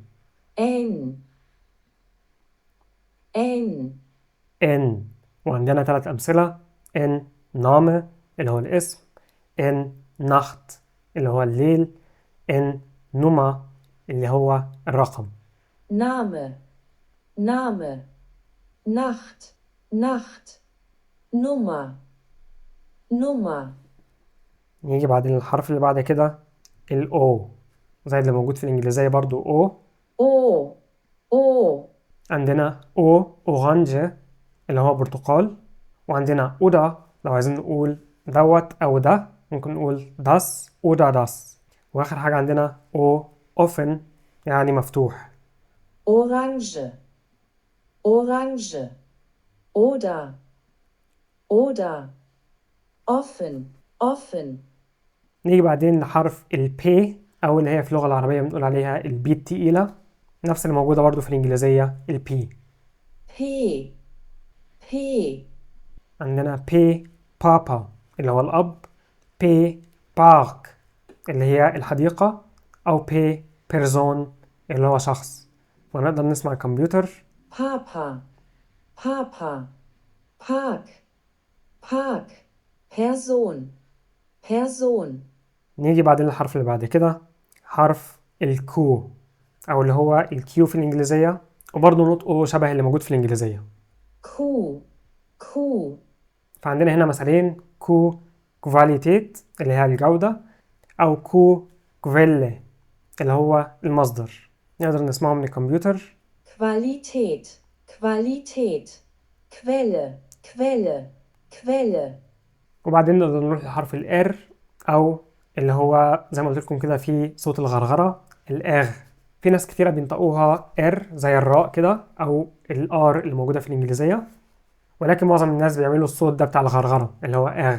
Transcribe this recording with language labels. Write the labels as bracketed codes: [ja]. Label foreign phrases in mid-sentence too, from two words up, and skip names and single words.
[de] N. N. [ar] إن. وعندنا 3 أمثلة: [de] N Name [ar] اللي هو الاسم، [de] N Nacht [ar] اللي هو الليل، [de] N Nummer [ar] اللي هو الرقم. [de] Name. Name. Nacht. Nacht. Nummer. Nummer. [ar] نيجي بعدين الحرف اللي بعد كده الأو، زي اللي موجود في الإنجليزية برضو أو. [de] O. O. [ar] عندنا [de] O Orange [ar] اللي هو برتقال، وعندنا أودا لو عايزين نقول دوت أو ده ممكن نقول [de] das oder das. [ar] وآخر حاجة عندنا [de] O offen [ar] يعني مفتوح. [de] Orange. Orange. Oder. Oder. Offen. Offen. [ar] نيجي بعدين لحرف البي أو اللي هي في اللغة العربية بنقول عليها البي التقيلة، نفس اللي موجودة برضو في الإنجليزية البي. [de] P. P. [ar] عندنا [de] P Papa [ar] اللي هو الأب، [de] P Park [ar] اللي هي الحديقة، أو [de] P Person [ar] اللي هو شخص. ونقدر نسمع الكمبيوتر. [de] Papa. Papa. Park. Park. Person. Person. [ar] نيجي بعدين للحرف اللي بعد كده حرف الكو أو اللي هو الكيو في الإنجليزية، وبرضه نطقه شبه اللي موجود في الإنجليزية. [de] Kuh. Kuh. [ar] فعندنا هنا مثالين: [de] Q Qualität [ar] اللي هي الجودة، أو [de] Q Quelle [ar] اللي هو المصدر. نقدر نسمعه من الكمبيوتر. [de] Qualität. Qualität. Quelle. Quelle. Quelle. [ar] وبعدين نقدر نروح لحرف الار أو اللي هو زي ما قلت لكم كده في صوت الغرغرة الآغ. في ناس كتيرة بينطقوها ار زي الراء كده أو الار اللي موجودة في الإنجليزية، ولكن معظم الناس بيعملوا الصوت ده بتاع الغرغرة اللي هو آغ.